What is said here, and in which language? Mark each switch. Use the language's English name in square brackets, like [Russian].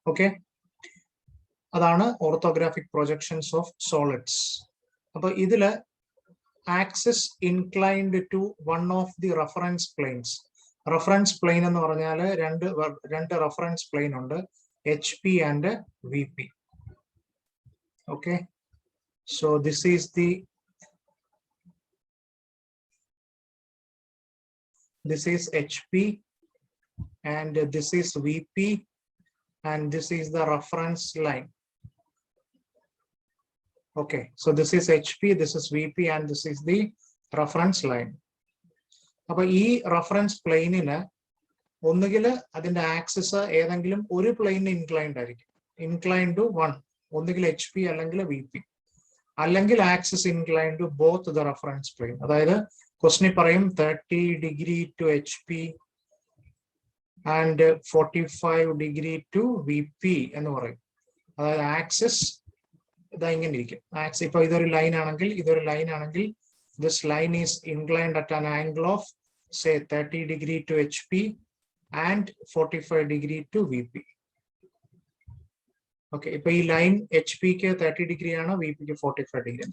[Malayalam] Okay, അതാണ് orthographic projections of solids. അപ്പൊ ഇതില് [English] Axis inclined to one of the reference planes. [Malayalam] Reference plane എന്ന് പറഞ്ഞാൽ രണ്ട് റഫറൻസ് പ്ലെയിൻ ഉണ്ട്, HP and VP. [English] Okay, so this is the this is HP and this is VP and this is the reference line. Okay, so this is HP, this is VP and this is the reference line. [Malayalam] അപ്പൊ ഈ reference പ്ലെയിനിന് ഒന്നുകിൽ അതിന്റെ axis ഏതെങ്കിലും ഒരു പ്ലെയിനിന് inclined ആയിരിക്കും, [English] inclined to one, [Malayalam] ഒന്നുകിൽ HP അല്ലെങ്കിൽ VP, അല്ലെങ്കിൽ axis [English] Inclined to both the reference plane. [Malayalam] അതായത് ക്വസ്റ്റ്യൻ പറയും [English] 30 degree to HP and 45 degree to VP [Malayalam] എന്ന് പറയും. അതായത് ആക്സിസ് ഇതാ ഇങ്ങനെ ഇരിക്കും. [English] axis [Malayalam] ഇപ്പൊ ഇതൊരു ലൈൻ ആണെങ്കിൽ [English] This line is inclined at an angle of say 30 degree to HP and 45 degree to VP. [Malayalam] Okay, ഇപ്പൊ ഈ ലൈൻ HP-ക്ക് 30 degree ആണ്, VP-ക്ക് 45 degree.